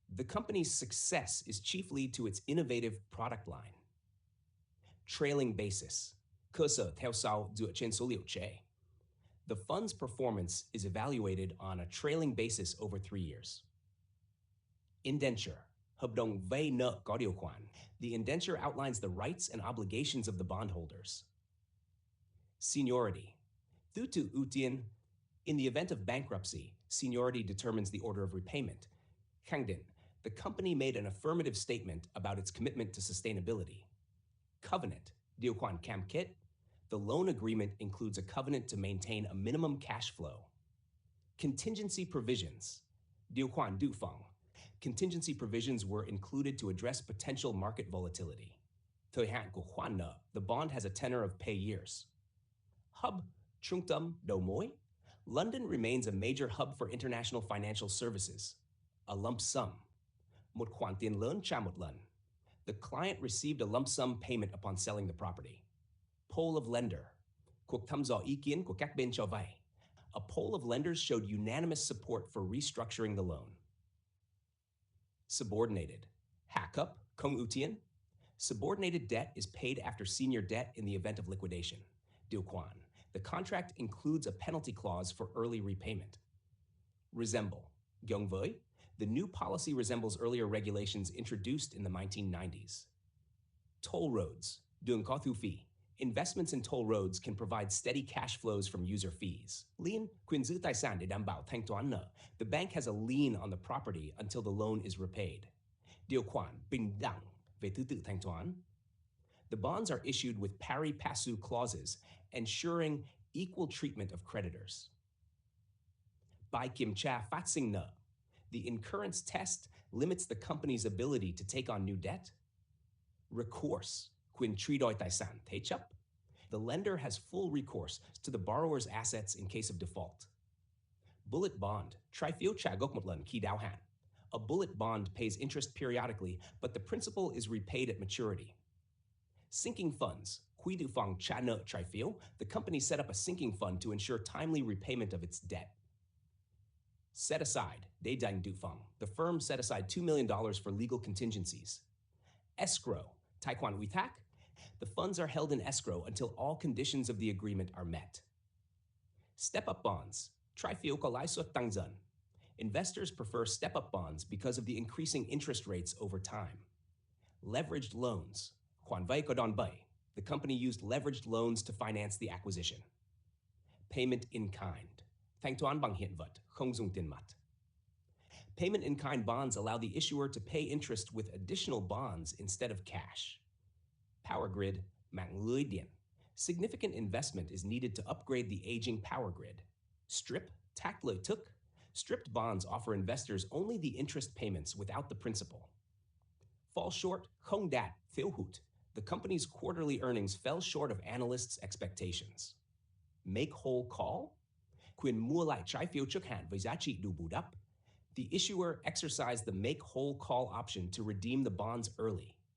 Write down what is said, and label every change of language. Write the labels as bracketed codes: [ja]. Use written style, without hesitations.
[en] The company's success is chiefly to its innovative product line. Trailing basis. [vi] Cơ sở theo sau dựa trên số liệu trễ. [en] The fund's performance is evaluated on a trailing basis over 3 years. Indenture. [vi] Hợp đồng vay nợ có điều khoản. [en] The indenture outlines the rights and obligations of the bondholders. Seniority. Due to [vi] ưu tiên, [en] in the event of bankruptcy, seniority determines the order of repayment. [vi] Khẳng định, [en] the company made an affirmative statement about its commitment to sustainability. Covenant. [vi] Điều khoản cam kết. [en] The loan agreement includes a covenant to maintain a minimum cash flow. Contingency provisions. [vi] Điều khoản dự phòng. [en] Contingency provisions were included to address potential market volatility. [vi] Thời hạn của khoản nợ. [en] The bond has a tenor of pay years. Hub. [vi] Trung tâm, đầu mối. [en] London remains a major hub for international financial services. A lump sum. [vi] Một khoản tiền lớn trả một lần. [en] The client received a lump sum payment upon selling the property. Poll of lender. [vi] Cuộc thăm dò ý kiến của các bên cho vay. [en] A poll of lenders showed unanimous support for restructuring the loan. Subordinated. [vi] Hạ cấp, không ưu tiên. [en] Subordinated debt is paid after senior debt in the event of liquidation. [vi] Điều khoản. [en] The contract includes a penalty clause for early repayment. Resemble. [vi] Giống với. [en] The new policy resembles earlier regulations introduced in the 1990s. Toll roads. [vi] Đường có thu phí. [en] Investments in toll roads can provide steady cash flows from user fees. [vi] Lien, quyền giữ tài sản để đảm bảo thanh toán nợ. [en] The bank has a lien on the property until the loan is repaid. [vi] Điều khoản bình đẳng về thứ tự thanh toán. [en] The bonds are issued with pari passu clauses, ensuring equal treatment of creditors. [vi] Bài kiểm tra phát sinh nợ. [en] The incurrence test limits the company's ability to take on new debt. Recourse. [vi] Quyền truy đòi tài sản thế chấp. [en] The lender has full recourse to the borrower's assets in case of default. Bullet bond. [vi] Trái phiếu trả gốc một lần khi đáo hạn. [en] A bullet bond pays interest periodically, but the principal is repaid at maturity. Sinking funds. [vi] Quỹ dự phòng trả nợ trái phiếu. [en] The company set up a sinking fund to ensure timely repayment of its debt. Set aside. [vi] Để dành dự phòng. [en] The firm set aside $2 million for legal contingencies. Escrow. [vi] Tài khoản ủy thác. [en] The funds are held in escrow until all conditions of the agreement are met. Step-up bonds. [vi] Trái phiếu có lãi suất tăng dần. [en] Investors prefer step-up bonds because of the increasing interest rates over time. Leveraged loans. [vi] Khoản vay có đòn bẩy. [en] The company used leveraged loans to finance the acquisition. Payment in kind. [vi] Thanh toán bằng hiện vật, không dùng tiền mặt. [en] Payment in kind bonds allow the issuer to pay interest with additional bonds instead of cash. Power grid, [vi] mạng lưới điện. [en] Significant investment is needed to upgrade the aging power grid. Strip, [vi] thác lợi tức. [en] Stripped bonds offer investors only the interest payments without the principal. Fall short, [vi] không đạt, thiếu hụt. [en] The company's quarterly earnings fell short of analysts' expectations. Make whole call. [vi] Quyền mua lại trái phiếu trước hạn với giá trị đủ bù đắp. [en] The issuer exercised the make whole call option to redeem the bonds early.